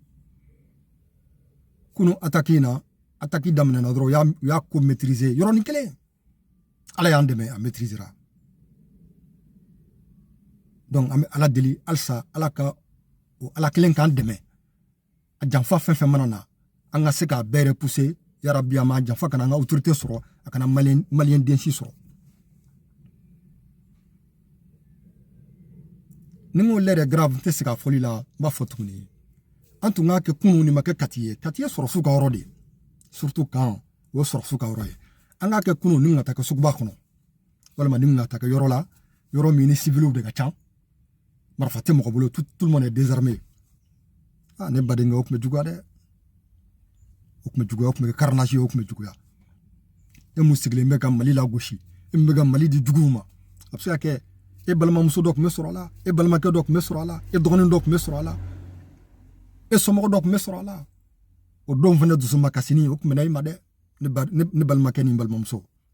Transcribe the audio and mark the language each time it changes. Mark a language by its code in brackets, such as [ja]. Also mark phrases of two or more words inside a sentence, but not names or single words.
[bm] kunu attaque daminɛna dɔrɔn u y'a ko maîtriser yɔrɔnin kelen ala y'an dɛmɛ a maîtrisera donc an bɛ ala deli halisa ala kelen k'an dɛmɛ a janfa fɛn fɛn mana na an ka se k'a bɛɛ repousser yarabi an ma janfa kana an ka autorité sɔrɔ a kana maliyɛn den si sɔrɔ ni ko [fr] l'heure est grave [bm] n tɛ se ka fɔli la n b'a fɔ tuguni an tun k'a kɛ kunun nin ma kɛ kati ye sɔrɔsiw ka yɔrɔ de surtout kan o ye sɔrɔsiw ka yɔrɔ ye an k'a kɛ kunun ni ka taa kɛ suguba kɔnɔ walima ni ka taa kɛ yɔrɔ la yɔrɔ min ni civiliw de ka ca marifa tɛ mɔgɔ bolo [fr] tout le monde est désarmé [bm] ne badenkɛ o tun bɛ juguya dɛ o tun bɛ kɛ carnage ye o tun bɛ juguya e mun sigilen bɛ ka mali lagosi e min bɛ ka mali di juguw ma a bɛ se ka kɛ e balimamuso dɔ tun bɛ sɔrɔ a la e balimakɛ dɔ tun bɛ sɔrɔ a la e dɔgɔnin dɔ tun bɛ sɔrɔ a la e somɔgɔ dɔ tun bɛ sɔrɔ a la o don fana dusuma kasini o tun bɛ na i ma dɛ ne balimakɛ ni n balimamuso